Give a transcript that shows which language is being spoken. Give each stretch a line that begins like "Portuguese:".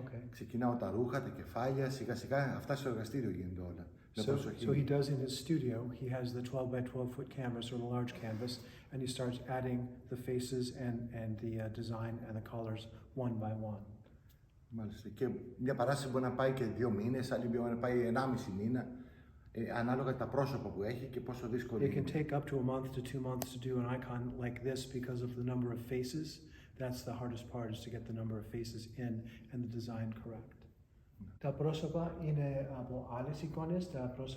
Greek: Ξεκινάω τα ρούχα, τα κεφάλια, σιγά σιγά αυτά στο εργαστήριο γίνονται όλα.
English: So he does in his studio, he has the 12 by 12 foot canvas or the large canvas, and he starts adding the faces and the design and the colors one by one.
Greek: Μάλιστα. Και μια παράσταση μπορεί να πάει και 2 μήνες, άλλη μπορεί να πάει 1,5 μήνα, ανάλογα τα πρόσωπα που έχει και πόσο δύσκολο είναι.
English: It can take up to a month to 2 months to do an icon like this because of the number of faces. That's the hardest part, is to get the number of faces in and the design correct.
Greek: Τα πρόσωπα είναι από άλλες εικόνες, τα